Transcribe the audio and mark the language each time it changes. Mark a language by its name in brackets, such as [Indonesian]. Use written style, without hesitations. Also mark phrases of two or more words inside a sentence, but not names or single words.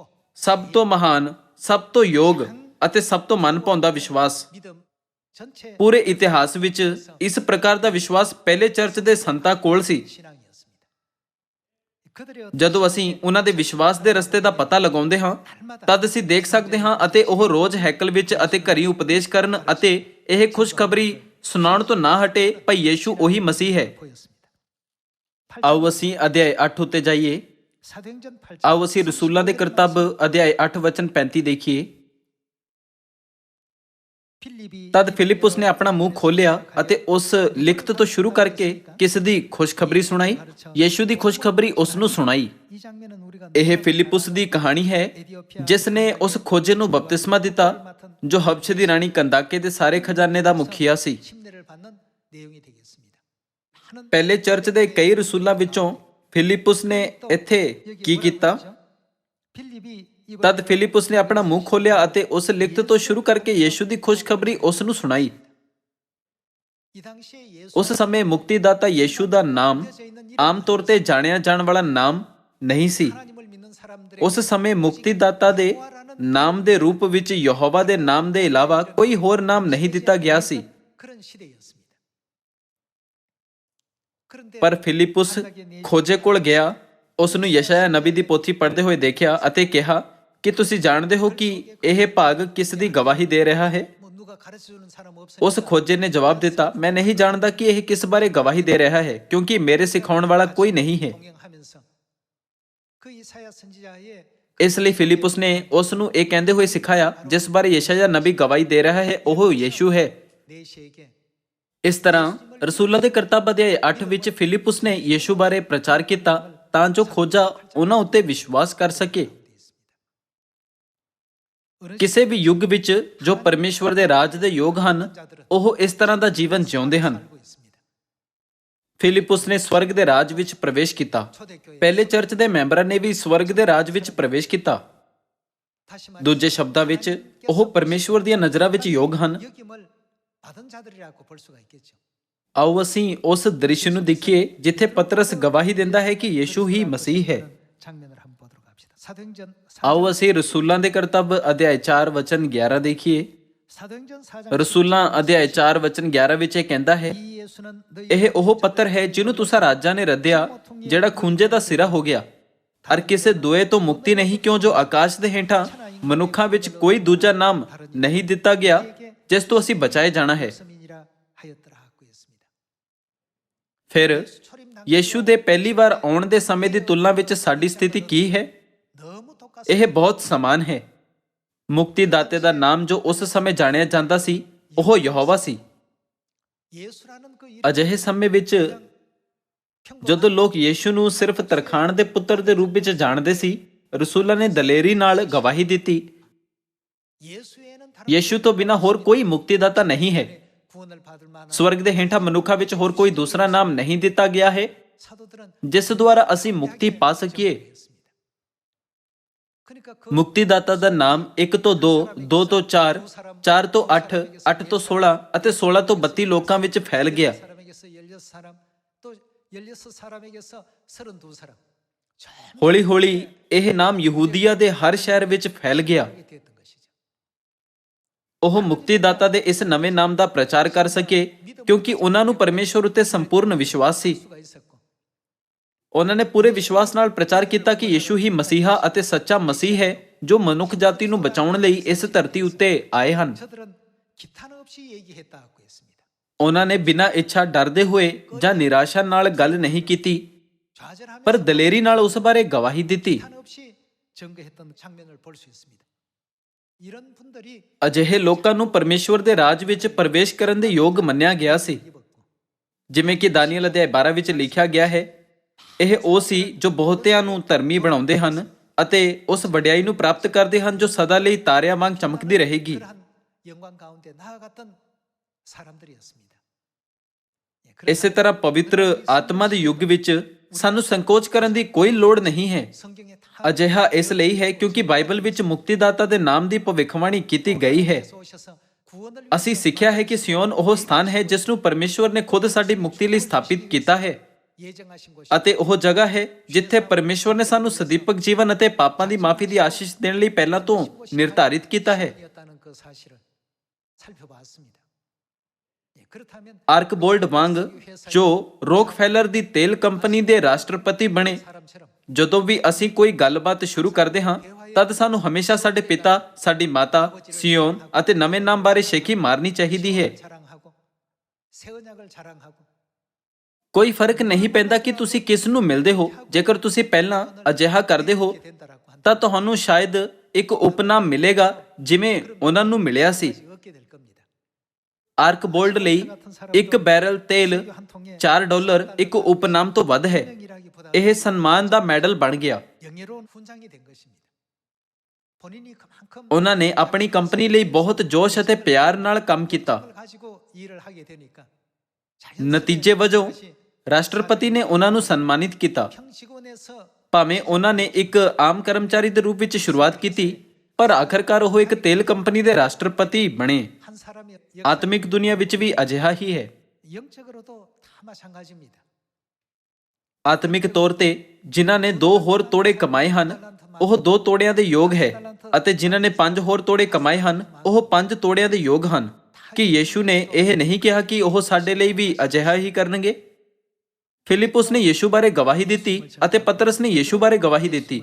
[Punjabi] ਸਭ ਤੋਂ ਮਹਾਨ, ਸਭ ਤੋਂ ਯੋਗ ਅਤੇ ਸਭ ਤੋਂ ਮਨ ਭਾਉਂਦਾ ਵਿਸ਼ਵਾਸ। [Korean] 믿음 전체 [Punjabi] ਪੂਰੇ ਇਤਿਹਾਸ ਵਿੱਚ ਇਸ ਪ੍ਰਕਾਰ ਦਾ ਵਿਸ਼ਵਾਸ ਪਹਿਲੇ ਚਰਚ ਦੇ ਸੰਤਾਂ ਕੋਲ ਸੀ। [Korean] 신앙이었습니다. 그들의 [Punjabi] ਜਦੋਂ ਅਸੀਂ ਉਹਨਾਂ ਦੇ ਵਿਸ਼ਵਾਸ ਦੇ ਰਸਤੇ ਦਾ ਪਤਾ ਲਗਾਉਂਦੇ ਹਾਂ, ਤਦ ਅਸੀਂ ਦੇਖ ਸਕਦੇ ਹਾਂ ਅਤੇ ਉਹ ਰੋਜ਼ ਹੈਕਲ ਵਿੱਚ ਅਤੇ ਘਰੀ ਉਪਦੇਸ਼ ਕਰਨ ਅਤੇ ਇਹ ਖੁਸ਼ਖਬਰੀ ਸੁਣਾਉਣ ਤੋਂ ਨਾ ਹਟੇ। ਭਾਈ ਯੀਸ਼ੂ ਉਹੀ ਮਸੀਹ ਹੈ। [Korean] 보였습니다. [Punjabi] ਆਓ ਅਸੀਂ ਅਧਿਆਇ 8 ਉੱਤੇ ਜਾਈਏ। [Korean] 사도행전 8장 [Punjabi] ਆਓ ਅਸੀਂ ਰਸੂਲਾਂ ਦੇ ਕਰਤੱਵ ਅਧਿਆਇ 8 ਵਚਨ 35 ਦੇਖੀਏ। [Korean] 필립이 [Punjabi] ਤਦ ਫਿਲਿਪੁਸ ਨੇ ਆਪਣਾ ਮੂੰਹ ਖੋਲ੍ਹਿਆ ਅਤੇ ਉਸ ਲਿਖਤ ਤੋਂ ਸ਼ੁਰੂ ਕਰਕੇ ਕਿਸ ਦੀ ਖੁਸ਼ਖਬਰੀ ਸੁਣਾਈ? ਯੀਸ਼ੂ ਦੀ ਖੁਸ਼ਖਬਰੀ ਉਸ ਨੂੰ ਸੁਣਾਈ। [Korean] 이 장면은 우리가 [Punjabi] ਇਹ ਫਿਲਿਪੁਸ ਦੀ ਕਹਾਣੀ ਹੈ ਜਿਸ ਨੇ ਉਸ ਖੋਜੇ ਨੂੰ ਬਪਤਿਸਮਾ ਦਿੱਤਾ ਜੋ ਹਬਸ਼ ਦੀ ਰਾਣੀ ਕੰਦਾਕੇ ਦੇ ਸਾਰੇ ਖਜ਼ਾਨੇ ਦਾ ਮੁਖੀਆ ਸੀ। [Korean] 침례를 받는 내용이 되겠습니다. 많은 [Punjabi] ਪਹਿਲੇ ਚਰਚ ਦੇ ਕਈ ਰਸੂਲਾਂ ਵਿੱਚੋਂ ਫਿਲਿਪੁਸ ਨੇ ਇੱਥੇ ਕੀ ਕੀਤਾ? [Korean] 필립이 이걸 [Punjabi] ਤਦ ਫਿਲਿਪੁਸ ਨੇ ਆਪਣਾ ਮੂੰਹ ਖੋਲ੍ਹਿਆ ਅਤੇ ਉਸ ਲਿਖਤ ਤੋਂ ਸ਼ੁਰੂ ਕਰਕੇ ਯੀਸ਼ੂ ਦੀ ਖੁਸ਼ਖਬਰੀ ਉਸ ਨੂੰ ਸੁਣਾਈ। [Korean] 이 당시에 예수 [Punjabi] ਉਸ ਸਮੇਂ ਮੁਕਤੀਦਾਤਾ ਯੀਸ਼ੂ ਦਾ ਨਾਮ ਆਮ ਤੌਰ ਤੇ ਜਾਣਿਆ ਜਾਣ ਵਾਲਾ ਨਾਮ ਨਹੀਂ ਸੀ। [Korean] 하나님을 믿는 사람들의 [Punjabi] ਉਸ ਸਮੇਂ ਮੁਕਤੀਦਾਤਾ ਦੇ ਨਾਮ ਦੇ ਰੂਪ ਵਿੱਚ ਯਹੋਵਾ ਦੇ ਨਾਮ ਦੇ ਇਲਾਵਾ ਕੋਈ ਹੋਰ ਨਾਮ ਨਹੀਂ ਦਿੱਤਾ ਗਿਆ ਸੀ। [Korean] 그런 시대였습니다. 그런데 [Punjabi] ਪਰ ਫਿਲਿਪੁਸ ਖੋਜੇ ਕੋਲ ਗਿਆ, ਉਸ ਨੂੰ ਯਸ਼ਾਇਆ ਨਬੀ ਦੀ ਪੋਥੀ ਪੜ੍ਹਦੇ ਹੋਏ ਦੇਖਿਆ ਅਤੇ ਕਿਹਾ ਕਿ ਤੁਸੀਂ ਜਾਣਦੇ ਹੋ ਕਿ ਇਹ ਭਾਗ ਕਿਸ ਦੀ ਗਵਾਹੀ ਦੇ ਰਿਹਾ ਹੈ? [Korean] 뭐 누가 가르쳐 주는 사람 없으니까 [Punjabi] ਉਸ ਖੋਜੇ ਨੇ ਜਵਾਬ ਦਿੱਤਾ, ਮੈਂ ਨਹੀਂ ਜਾਣਦਾ ਕਿ ਇਹ ਕਿਸ ਬਾਰੇ ਗਵਾਹੀ ਦੇ ਰਿਹਾ ਹੈ, ਕਿਉਂਕਿ ਮੇਰੇ ਸਿਖਾਉਣ ਵਾਲਾ ਕੋਈ ਨਹੀਂ ਹੈ। [Korean] 동행하면서 그 이사야 선지자의 [Punjabi] ਇਸ ਲਈ ਫਿਲਿਪੁਸ ਨੇ ਉਸ ਨੂੰ ਇਹ ਕਹਿੰਦੇ ਹੋਏ ਸਿਖਾਇਆ ਜਿਸ ਬਾਰੇ ਯਸ਼ਾਇਆ ਨਬੀ ਗਵਾਹੀ ਦੇ ਰਿਹਾ ਹੈ, ਉਹ ਯੀਸ਼ੂ ਹੈ। [Korean] 내시에게 [Punjabi] ਇਸ ਤਰ੍ਹਾਂ ਰਸੂਲਾਂ ਦੇ ਕਰਤੱਵ ਅਧਿਆਇ 8 ਵਿੱਚ ਫਿਲਿਪੁਸ ਨੇ ਯੀਸ਼ੂ ਬਾਰੇ ਪ੍ਰਚਾਰ ਕੀਤਾ ਤਾਂ ਜੋ ਖੋਜਾ ਉਹਨਾਂ ਉੱਤੇ ਵਿਸ਼ਵਾਸ ਕਰ ਸਕੇ। ਕਿਸੇ ਵੀ ਯੁੱਗ ਵਿੱਚ ਜੋ ਪਰਮੇਸ਼ਵਰ ਦੇ ਰਾਜ ਦੇ ਯੋਗ ਹਨ, ਉਹ ਇਸ ਤਰ੍ਹਾਂ ਦਾ ਜੀਵਨ ਜਿਉਂਦੇ ਹਨ। [Korean] 알고 있습니다. [Punjabi] ਫਿਲਿਪੁਸ ਨੇ ਸਵਰਗ ਦੇ ਰਾਜ ਵਿੱਚ ਪ੍ਰਵੇਸ਼ ਕੀਤਾ। [Korean] 초대교회 [Punjabi] ਪਹਿਲੇ ਚਰਚ ਦੇ ਮੈਂਬਰਾਂ ਨੇ ਵੀ ਸਵਰਗ ਦੇ ਰਾਜ ਵਿੱਚ ਪ੍ਰਵੇਸ਼ ਕੀਤਾ। [Korean] 다시 말해 [Punjabi] ਦੂਜੇ ਸ਼ਬਦਾਂ ਵਿੱਚ ਉਹ ਪਰਮੇਸ਼ਵਰ ਦੀਆਂ ਨਜ਼ਰਾਂ ਵਿੱਚ ਯੋਗ ਹਨ। [Korean] 여김을 받은 자들이라고 볼 수가 있겠죠. [Punjabi] ਆਓ ਅਸੀਂ ਉਸ ਦ੍ਰਿਸ਼ ਨੂੰ ਦੇਖੀਏ ਜਿੱਥੇ ਪਤਰਸ ਗਵਾਹੀ ਦਿੰਦਾ ਹੈ ਕਿ ਯੀਸ਼ੂ ਹੀ ਮਸੀਹ ਹੈ। [Korean] 장면을 한번 보도록 합시다. 사도행전 [Punjabi] ਆਓ ਅਸੀਂ ਰਸੂਲਾਂ ਦੇ ਕਰਤੱਵ ਅਧਿਆਇ 4 ਵਚਨ 11 ਦੇਖੀਏ। [Korean] 사도행전 4장 [Punjabi] ਰਸੂਲਾਂ ਅਧਿਆਇ 4 ਵਚਨ 11 ਵਿੱਚ ਇਹ ਕਹਿੰਦਾ ਹੈ, [Korean] 이 예수는 너희 [Punjabi] ਇਹ ਉਹ ਪੱਤਰ ਹੈ ਜਿਹਨੂੰ ਤੁਸਾਂ ਰਾਜਾਂ ਨੇ ਰੱਦਿਆ, ਜਿਹੜਾ ਖੂੰਜੇ ਦਾ ਸਿਰਾ ਹੋ ਗਿਆ, ਅਰ ਕਿਸੇ ਦੋਏ ਤੋਂ ਮੁਕਤੀ ਨਹੀਂ, ਕਿਉਂ ਜੋ ਆਕਾਸ਼ ਦੇ ਹੇਠਾਂ ਮਨੁੱਖਾਂ ਵਿੱਚ ਕੋਈ ਦੂਜਾ ਨਾਮ ਨਹੀਂ ਦਿੱਤਾ ਗਿਆ ਜਿਸ ਤੋਂ ਅਸੀਂ ਬਚਾਏ ਜਾਣਾ ਹੈ। [Korean] 말씀이니라 하였더라 하고 있습니다. [Punjabi] ਫਿਰ ਯੀਸ਼ੂ ਦੇ ਪਹਿਲੀ ਵਾਰ ਆਉਣ ਦੇ ਸਮੇਂ ਦੀ ਤੁਲਨਾ ਵਿੱਚ ਸਾਡੀ ਸਥਿਤੀ ਕੀ ਹੈ? [Korean] 너무 똑같습니다. [Punjabi] ਇਹ ਬਹੁਤ ਸਮਾਨ ਹੈ। ਮੁਕਤੀਦਾਤੇ ਦਾ ਨਾਮ ਜੋ ਉਸ ਸਮੇਂ ਜਾਣਿਆ ਜਾਂਦਾ ਸੀ, ਉਹ ਯਹੋਵਾ ਸੀ। [Korean] 예수라는 그 이름 [Punjabi] ਅਜਿਹੇ ਸਮੇਂ ਵਿੱਚ ਜਦੋਂ ਲੋਕ ਯੀਸ਼ੂ ਨੂੰ ਸਿਰਫ ਤਰਖਾਣ ਦੇ ਪੁੱਤਰ ਦੇ ਰੂਪ ਵਿੱਚ ਜਾਣਦੇ ਸੀ, ਰਸੂਲਾਂ ਨੇ ਦਲੇਰੀ ਨਾਲ ਗਵਾਹੀ ਦਿੱਤੀ, [Korean] 예수에는 다른 [Punjabi] ਯੀਸ਼ੂ ਤੋਂ ਬਿਨਾਂ ਹੋਰ ਕੋਈ ਮੁਕਤੀਦਾਤਾ ਨਹੀਂ ਹੈ। [Korean] 구원을 받을 만한 [Punjabi] ਸਵਰਗ ਦੇ ਹੇਠਾਂ ਮਨੁੱਖਾਂ ਵਿੱਚ ਹੋਰ ਕੋਈ ਦੂਸਰਾ ਨਾਮ ਨਹੀਂ ਦਿੱਤਾ ਗਿਆ ਹੈ [Korean] 사도들은 [Punjabi] ਜਿਸ ਦੁਆਰਾ ਅਸੀਂ ਮੁਕਤੀ ਪਾ ਸਕੀਏ। [Korean] 그러니까 그 [Punjabi] ਮੁਕਤੀਦਾਤਾ ਦਾ ਨਾਮ 1 ਤੋਂ 2, 2 ਤੋਂ 4, 4 ਤੋਂ 8, 8 ਤੋਂ 16 ਅਤੇ 16 ਤੋਂ 32 ਲੋਕਾਂ ਵਿੱਚ ਫੈਲ ਗਿਆ। [Korean] 사람에게서 16사람 또 16사람에게서 32사람 [Punjabi] ਹੌਲੀ ਹੌਲੀ ਇਹ ਨਾਮ ਯਹੂਦੀਆ ਦੇ ਹਰ ਸ਼ਹਿਰ ਵਿੱਚ ਫੈਲ ਗਿਆ। [Korean] 전하게 되었던 것이죠. [Punjabi] ਉਹ ਮੁਕਤੀਦਾਤਾ ਦੇ ਇਸ ਨਵੇਂ ਨਾਮ ਦਾ ਪ੍ਰਚਾਰ ਕਰ ਸਕੇ ਕਿਉਂਕਿ ਉਹਨਾਂ ਨੂੰ ਪਰਮੇਸ਼ਵਰ ਉੱਤੇ ਸੰਪੂਰਨ ਵਿਸ਼ਵਾਸ ਸੀ। [Korean] 수가 있었고 [Punjabi] ਉਹਨਾਂ ਨੇ ਪੂਰੇ ਵਿਸ਼ਵਾਸ ਨਾਲ ਪ੍ਰਚਾਰ ਕੀਤਾ ਕਿ ਯਿਸੂ ਹੀ ਮਸੀਹਾ ਅਤੇ ਸੱਚਾ ਮਸੀਹ ਹੈ ਜੋ ਮਨੁੱਖ ਜਾਤੀ ਨੂੰ ਬਚਾਉਣ ਲਈ ਇਸ ਧਰਤੀ ਉੱਤੇ ਆਏ ਹਨ। [Korean] 저들은 기탄 없이 얘기했다고 했습니다. [Punjabi] ਉਹਨਾਂ ਨੇ ਬਿਨਾਂ ਇੱਛਾ ਡਰਦੇ ਹੋਏ ਜਾਂ ਨਿਰਾਸ਼ਾ ਨਾਲ ਗੱਲ ਨਹੀਂ ਕੀਤੀ [Korean] 좌절하면서 [Punjabi] ਪਰ ਦਲੇਰੀ ਨਾਲ ਉਸ ਬਾਰੇ ਗਵਾਹੀ ਦਿੱਤੀ। [Korean] 기탄 없이 증거했던 장면을 볼 수 있습니다. 이런 분들이 [Punjabi] ਅਜਿਹੇ ਲੋਕਾਂ ਨੂੰ ਪਰਮੇਸ਼ਵਰ ਦੇ ਰਾਜ ਵਿੱਚ ਪ੍ਰਵੇਸ਼ ਕਰਨ ਦੇ ਯੋਗ ਮੰਨਿਆ ਗਿਆ ਸੀ। [Korean] 입었고 [Punjabi] ਜਿਵੇਂ ਕਿ ਦਾਨੀਏਲ ਅਧਿਆਇ 12 ਵਿੱਚ ਲਿਖਿਆ ਗਿਆ ਹੈ, ਇਹ ਉਹ ਸੀ ਜੋ ਬਹੁਤਿਆਂ ਨੂੰ ਧਰਮੀ ਬਣਾਉਂਦੇ ਹਨ ਅਤੇ ਉਸ ਵਡਿਆਈ ਨੂੰ ਪ੍ਰਾਪਤ ਕਰਦੇ ਹਨ ਜੋ ਸਦਾ ਲਈ ਤਾਰਿਆਂ ਵਾਂਗ ਚਮਕਦੀ ਰਹੇਗੀ। [Korean] 그러한 영광 가운데 나아갔던 사람들이었습니다. [Punjabi] ਇਸੇ ਤਰ੍ਹਾਂ ਪਵਿੱਤਰ ਆਤਮਾ ਦੇ ਯੁੱਗ ਵਿੱਚ ਸਾਨੂੰ ਸੰਕੋਚ ਕਰਨ ਦੀ ਕੋਈ ਲੋੜ ਨਹੀਂ ਹੈ। [Korean] 성경에 다 [Punjabi] ਅਜਿਹਾ ਇਸ ਲਈ ਹੈ ਕਿਉਂਕਿ ਬਾਈਬਲ ਵਿੱਚ ਮੁਕਤੀਦਾਤਾ ਦੇ ਨਾਮ ਦੀ ਭਵਿੱਖਬਾਣੀ ਕੀਤੀ ਗਈ ਹੈ। [Korean] 오셔서 구원을 [Punjabi] ਅਸੀਂ ਸਿੱਖਿਆ ਹੈ ਕਿ ਸਿਯੋਨ ਉਹ ਸਥਾਨ ਹੈ ਜਿਸ ਨੂੰ ਪਰਮੇਸ਼ਵਰ ਨੇ ਖੁਦ ਸਾਡੀ ਮੁਕਤੀ ਲਈ ਸਥਾਪਿਤ ਕੀਤਾ ਹੈ [Korean] 예정하신 곳이 [Punjabi] ਅਤੇ ਉਹ ਜਗ੍ਹਾ ਹੈ ਜਿੱਥੇ ਪਰਮੇਸ਼ਵਰ ਨੇ ਸਾਨੂੰ ਸਦੀਪਕ ਜੀਵਨ ਅਤੇ ਪਾਪਾਂ ਦੀ ਮਾਫੀ ਦੀ ਆਸ਼ੀਸ਼ ਦੇਣ ਲਈ ਪਹਿਲਾਂ ਤੋਂ ਨਿਰਧਾਰਿਤ ਕੀਤਾ ਹੈ। [Korean] 였다는 그 사실을 살펴봤습니다. 그렇다면 [Punjabi] ਆਰਕਬੋਲਡ ਵਾਂਗ ਜੋ ਰੋਕਫੈਲਰ ਦੀ ਤੇਲ ਕੰਪਨੀ ਦੇ ਰਾਸ਼ਟਰਪਤੀ ਬਣੇ, [Korean] 사람처럼 [Punjabi] ਜਦੋਂ ਵੀ ਅਸੀਂ ਕੋਈ ਗੱਲਬਾਤ ਸ਼ੁਰੂ ਕਰਦੇ ਹਾਂ ਤਦ ਸਾਨੂੰ ਹਮੇਸ਼ਾ ਸਾਡੇ ਪਿਤਾ, ਸਾਡੀ ਮਾਤਾ, ਸਿਯੋਨ ਅਤੇ ਨਵੇਂ ਨਾਮ ਬਾਰੇ ਸ਼ੇਖੀ ਮਾਰਨੀ ਚਾਹੀਦੀ ਹੈ। [Korean] 자랑하고 새 언약을 자랑하고 [Punjabi] ਕੋਈ ਫਰਕ ਨਹੀਂ ਪੈਂਦਾ ਕਿ ਤੁਸੀਂ ਕਿਸ ਨੂੰ ਮਿਲਦੇ ਹੋ। ਜੇਕਰ ਤੁਸੀਂ ਪਹਿਲਾਂ ਅਜਿਹਾ ਕਰਦੇ ਹੋ [Korean] 이렇게 된다라고 한다. [Punjabi] ਤਾਂ ਤੁਹਾਨੂੰ ਸ਼ਾਇਦ ਇੱਕ ਉਪਨਾਮ ਮਿਲੇਗਾ ਜਿਵੇਂ ਉਹਨਾਂ ਨੂੰ ਮਿਲਿਆ ਸੀ। [Korean] 얻게 될 겁니다. [Punjabi] ਆਰਕਬੋਲਡ ਲਈ ਇੱਕ ਬੈਰਲ ਤੇਲ [Korean] 한 통에 [Punjabi] $4 ਇੱਕ ਉਪਨਾਮ ਤੋਂ ਵੱਧ ਹੈ। [Korean] 명이라기보다 [Punjabi] ਇਹ ਸਨਮਾਨ ਦਾ ਮੈਡਲ ਬਣ ਗਿਆ। [Korean] 영예로운 훈장이 된 것입니다. 본인이 그만큼 [Punjabi] ਉਹਨਾਂ ਨੇ ਆਪਣੀ ਕੰਪਨੀ ਲਈ ਬਹੁਤ ਜੋਸ਼ ਅਤੇ ਪਿਆਰ ਨਾਲ ਕੰਮ ਕੀਤਾ। [Korean] 을 가지고 일을 하게 되니까 [Punjabi] ਨਤੀਜੇ ਵਜੋਂ ਰਾਸ਼ਟਰਪਤੀ ਨੇ ਉਹਨਾਂ ਨੂੰ ਸਨਮਾਨਿਤ ਕੀਤਾ। [Korean] 평직원에서 [Punjabi] ਭਾਵੇਂ ਉਹਨਾਂ ਨੇ ਇੱਕ ਆਮ ਕਰਮਚਾਰੀ ਦੇ ਰੂਪ ਵਿੱਚ ਸ਼ੁਰੂਆਤ ਕੀਤੀ ਪਰ ਆਖਰਕਾਰ ਉਹ ਇੱਕ ਤੇਲ ਕੰਪਨੀ ਦੇ ਰਾਸ਼ਟਰਪਤੀ ਬਣੇ। [Korean] 한 사람이 [Punjabi] ਆਤਮਿਕ ਦੁਨੀਆ ਵਿੱਚ ਵੀ ਅਜਿਹਾ ਹੀ ਹੈ। [Korean] 영적으로도 다 마찬가지입니다. [Punjabi] ਆਤਮਿਕ ਤੌਰ ਤੇ ਜਿਨ੍ਹਾਂ ਨੇ 2 ਹੋਰ ਤੋੜੇ ਕਮਾਏ ਹਨ ਉਹ 2 ਤੋੜਿਆਂ ਦੇ ਯੋਗ ਹੈ ਅਤੇ ਜਿਨ੍ਹਾਂ ਨੇ 5 ਹੋਰ ਤੋੜੇ ਕਮਾਏ ਹਨ ਉਹ 5 ਤੋੜਿਆਂ ਦੇ ਯੋਗ ਹਨ। ਕਿ ਯੀਸ਼ੂ ਨੇ ਇਹ ਨਹੀਂ ਕਿਹਾ ਕਿ ਉਹ ਸਾਡੇ ਲਈ ਵੀ ਅਜਿਹਾ ਹੀ ਕਰਨਗੇ। ਫਿਲਿਪੁਸ ਨੇ ਯੀਸ਼ੂ ਬਾਰੇ ਗਵਾਹੀ ਦਿੱਤੀ ਅਤੇ ਪਤਰਸ ਨੇ ਯੀਸ਼ੂ ਬਾਰੇ ਗਵਾਹੀ ਦਿੱਤੀ।